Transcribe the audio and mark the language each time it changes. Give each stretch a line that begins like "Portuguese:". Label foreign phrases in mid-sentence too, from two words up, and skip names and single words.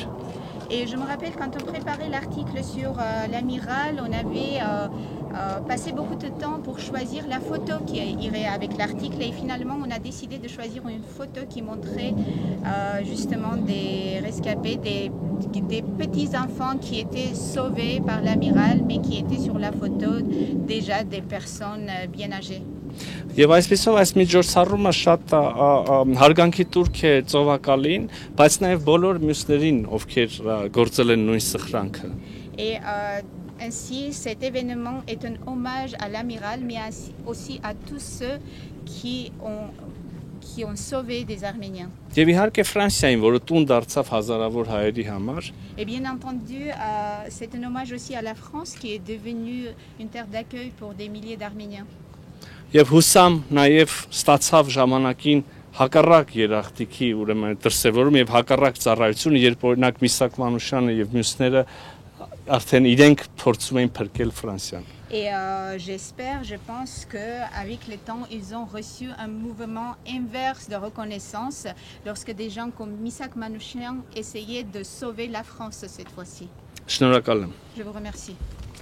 French: Et je me rappelle quand on préparait l'article sur l'amiral, on avait passé beaucoup de temps pour choisir la photo qui irait avec l'article et finalement on a décidé de choisir une photo qui montrait justement des rescapés, des petits enfants qui étaient sauvés par l'amiral mais qui étaient sur la photo déjà des personnes bien âgées.
Armenian: Եվ այսպեսով այս միջոցառումը շատ հարգանքի տուրք է ծովակալին, բայց նաև բոլոր մյուսներին, ովքեր գործել են նույն սխրանքը։
French: Et ainsi cet événement est un hommage à l'amiral mais aussi à tous ceux qui ont sauvé des Arméniens.
Armenian: Եվ իհարկե Ֆրանսիային, որը տուն դարձավ հազարավոր հայերի համար։
French: Et bien entendu, c'est un hommage aussi à la France qui est devenue une terre d'accueil pour des milliers d'Arméniens.
Armenian: Եվ հուսամ նաև ստացավ ժամանակին հակառակ երախտիկի ուրեմն դրսևորում եւ հակառակ ծառայությունը, երբ օրինակ Միսակ Մանուշյանը եւ մյուսները արդեն իրենք փորձում էին փրկել Ֆրանսիան։
French: Et j'espère, je pense qu'avec le temps, ils ont reçu un mouvement inverse de reconnaissance lorsque des gens comme Misak Manouchian essayaient de sauver la France cette fois-ci.
Armenian: Շնորհակալ եմ։
French: Je vous remercie.